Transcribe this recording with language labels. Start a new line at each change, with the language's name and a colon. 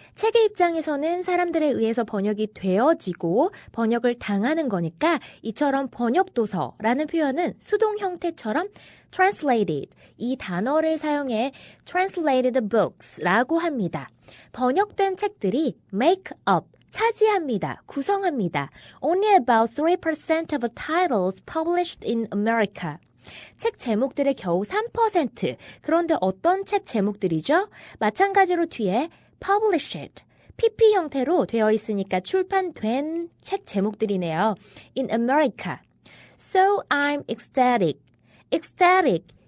Korean: 책의 입장에서는 사람들에 의해서 번역이 되어지고 번역을 당하는 거니까 이처럼 번역도서라는 표현은 수동 형태처럼 translated, 이 단어를 사용해
English: translated books
Korean: 라고 합니다. 번역된 책들이 make up, 차지합니다. 구성합니다.
English: Only about 3% of titles published in America.
Korean: 책 제목들의 겨우 3%. 그런데 어떤 책 제목들이죠? 마찬가지로 뒤에 published, PP 형태로 되어 있으니까 출판된 책 제목들이네요.
English: In America. So I'm ecstatic. ecstatic.